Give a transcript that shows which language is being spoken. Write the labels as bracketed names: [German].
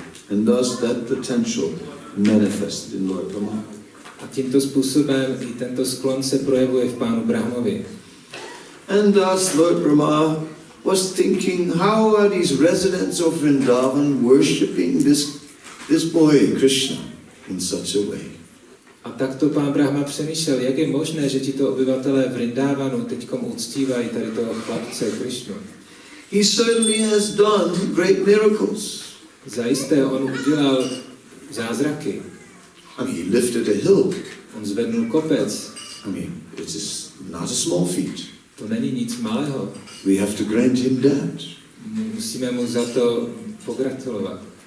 [English] And thus that potential manifested in Lord Brahma. [Czech] A tímto způsobem i tento sklon se projevuje v pánu Brahmovi. [English] And thus Lord Brahma was thinking, how are these residents of Vrindavan worshipping this boy Krishna in such a way? [Czech] A takto pán Brahma přemýšlel, jak je možné, že tito obyvatelé Vrindávanu teďkom uctívají tady toho chlapce Krishnu. [English] He certainly has done great miracles. [Czech] Zajisté on udělal zázraky. [English] I mean, he lifted a hill. [Czech] On zvednul kopec. [English] I mean, it is not a small feat. [Czech] To není nic malého. [English] We have to grant him that. [Czech] Musíme mu za to pogratulovat.